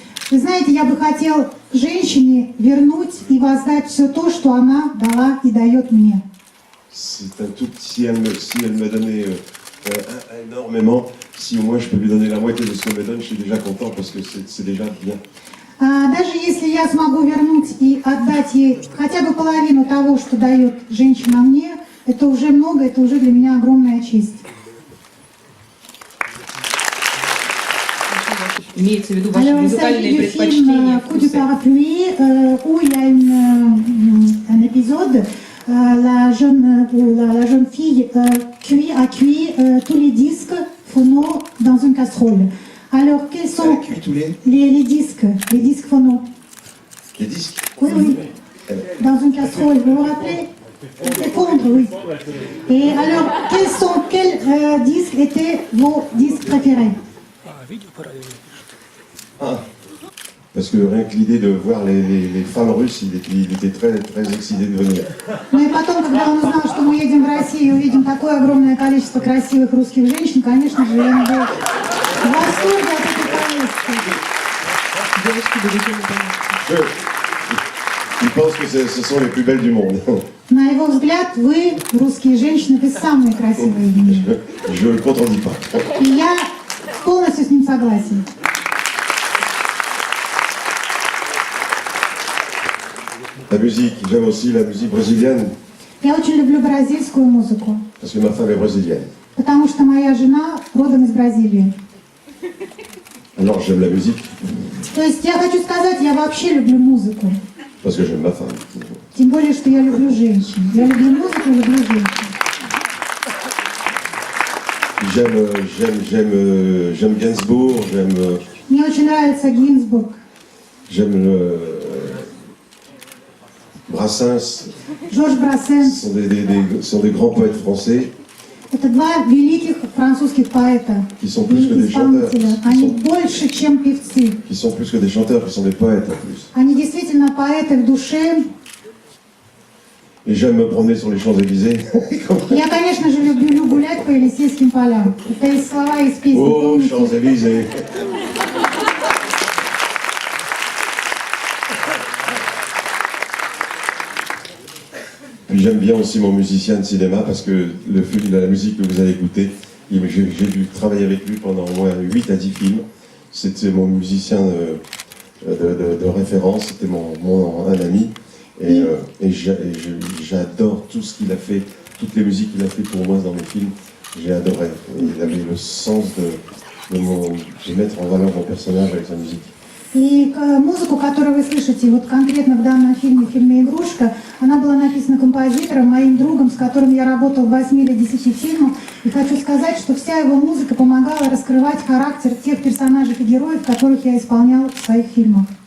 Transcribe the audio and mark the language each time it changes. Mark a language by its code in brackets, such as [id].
[ru] Вы знаете, я бы хотел женщине вернуть и воздать все то, что она дала и дает мне. [fr] C'est un tout, si elle me donnait énormément, si au moins je peux lui donner la moitié de ce qu'elle me donne, je suis déjà content parce que c'est déjà bien. [ru] Даже если я смогу вернуть и отдать ей хотя бы половину того, что дает женщина мне, это уже много, это уже для меня огромная честь. Имеется в виду ваши музыкальные предпочтения? [fr] Coup du parapluie, où il y a un épisode. La jeune fille a cuit tous les disques phono dans une casserole. Alors, quels sont les disques phono? Les disques? Oui, oui. Dans une casserole, vous vous rappelez? C'est fondre, oui. Et alors, quels disques étaient vos disques préférés? Ah. Parce que rien que l'idée de voir les femmes russes, il était très, très excité de venir. [ru] Ну и потом, когда он узнал, что мы едем в Россию и увидим такое огромное количество красивых русских женщин, конечно же, он был в восторге от этой поездки. Девушки будут ему помочь. [fr] Il pense que ce sont les plus belles du monde. [ru] На его взгляд, вы, русские женщины, вы самые красивые в мире. [fr] Je ne le contredis pas. [ru] И я полностью с ним согласен. [fr] La musique, j'aime aussi la musique brésilienne, [ru] Я очень люблю бразильскую музыку, [fr] parce que ma femme est brésilienne. [ru] потому что моя жена родом из Бразилии. [fr] Alors j'aime la musique, [ru] То есть я хочу сказать, я вообще люблю музыку. [fr] parce que j'aime ma femme. [ru] Тем более, что я люблю женщин. Я люблю музыку и люблю женщин. [fr] J'aime Gainsbourg, [ru] Мне очень нравится Гинзбург, [fr] j'aime Brassens. [ru] Жорж [fr] Ce [ru] Брассенс. [fr] sont des grands poètes français [ru] Это два великих французских поэта [fr] qui sont plus que [ru] и [fr] des chanteurs, [ru] исполнителя. Они больше, чем певцы. [fr] qui sont plus que des chanteurs, qui sont des poètes en plus. [ru] Они действительно поэты в душе. Et j'aime me promener sur les Champs-Élysées. Я, конечно же, люблю гулять по Елисейским полям. Это из слова из песни. Oh, помните? [fr] Champs-Élysées. Puis j'aime bien aussi mon musicien de cinéma parce que la musique que vous avez écoutée, j'ai dû travailler avec lui pendant au moins 8 à 10 films. C'était mon musicien de référence, c'était un ami. Et j'adore tout ce qu'il a fait, toutes les musiques qu'il a fait pour moi dans mes films. J'ai adoré. Il avait le sens de mettre en valeur mon personnage avec sa musique. [ru] И музыку, которую вы слышите, вот конкретно в данном фильме, в фильме «Игрушка», она была написана композитором, моим другом, с которым я работал в 8 или 10 фильмах. И хочу сказать, что вся его музыка помогала раскрывать характер тех персонажей и героев, которых я исполнял в своих фильмах.